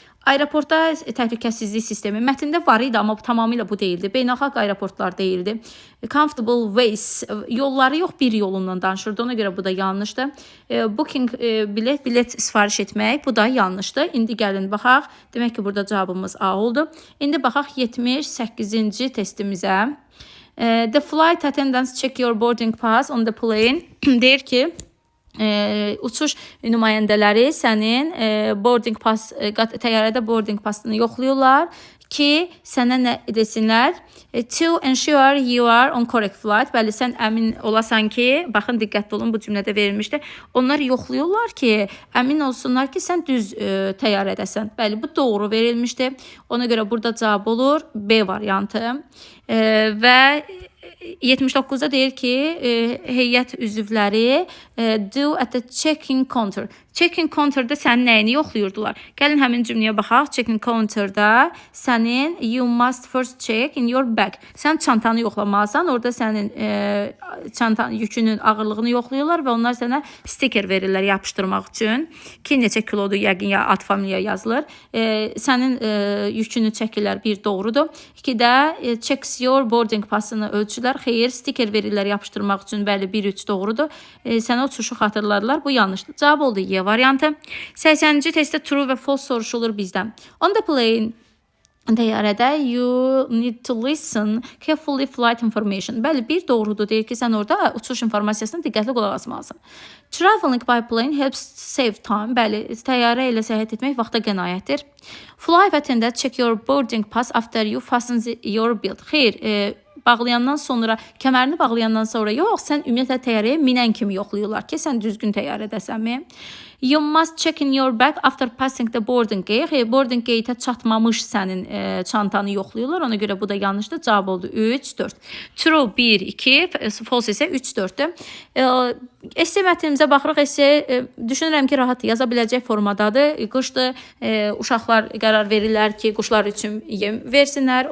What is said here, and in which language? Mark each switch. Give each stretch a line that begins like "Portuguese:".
Azerbaijani: Aeroportda təhlükəsizlik sistemi mətndə var idi, amma tamamilə bu deyildi. Beynəlxalq aeroportlar deyildi.
English: Comfortable ways,
Azerbaijani: yolları yox, bir yolundan danışırdı. Ona görə bu da yanlışdır. Booking, bilet sifariş etmək, bu da yanlışdır. İndi gəlin baxaq. Demək ki, burada cavabımız A oldu. İndi baxaq 78-ci testimizə.
English: The flight attendants check your boarding pass on the plane.
Azerbaijani: Deyir ki, uçuş nümayəndələri sənin boarding pass, təyyarədə boarding passını yoxlayırlar ki, sənə nə desinlər?
English: To ensure you are on correct flight.
Azerbaijani: Bəli, sən əmin olasan ki, baxın diqqətli olun, bu cümlədə verilmişdir. Onlar yoxlayırlar ki, əmin olsunlar ki, sən düz təyyarədəsən. Bəli, bu doğru verilmişdir. Ona görə burada cavab olur B variantı. Və 79-da deyir ki, heyət üzvləri
English: do at the check-in counter.
Azerbaijani: Check-in counter'da sənin nəyini yoxlayırdılar? Gəlin həmin cümləyə baxaq. Check-in counter'da sənin
English: you must first check in your bag.
Azerbaijani: Sən çantanı yoxlamalısan. Orada sənin çantanın yükünün ağırlığını yoxlayırlar və onlar sənə sticker verirlər yapışdırmaq üçün. Ki, neçə kilodur yəqin ya ad familiya yazılır. Sənin yükünü çəkirlər, bir doğrudur. 2-də
English: checks your
Azerbaijani: boarding passını ölçülər. Xeyr, sticker verirlər yapışdırmaq üçün. Bəli, 1-3 doğrudur. Sənə uçuşu xatırladılar. Bu yanlışdır. Cavab oldu Y variantı. 80-ci testdə true və false soruşulur bizdən.
English: On the plane,
Azerbaijani: təyyarədə
English: you need to listen carefully flight information.
Azerbaijani: Bəli, bir doğrudur. Deyir ki, sən orada uçuş informasiyasına diqqətli qulaq asmalısan.
English: Traveling by plane helps save time.
Azerbaijani: Bəli, təyyarə ilə səyahət etmək vaxta qənaətdir.
English: Flight attendant check your boarding pass after you fasten your belt.
Azerbaijani: Xeyr, bağlayandan sonra, kəmərini bağlayandan sonra yox, sən ümumiyyətlə təyyarəyə minən kimi yoxlayırlar ki, sən düzgün təyyarədəsənmi?
English: You must check in your bag after passing the boarding gate.
Azerbaijani: Boarding gate-ə çatmamış sənin çantanı yoxlayırlar. Ona görə bu da yanlışdır. Cavab oldu 3, 4. True 1, 2, false isə 3, 4-dür. Esse mətnimizə baxırıq. Esse düşünürəm ki, rahat yaza biləcək formadadır. Qışdır. Uşaqlar qərar verirlər ki, quşlar üçün yem versinlər.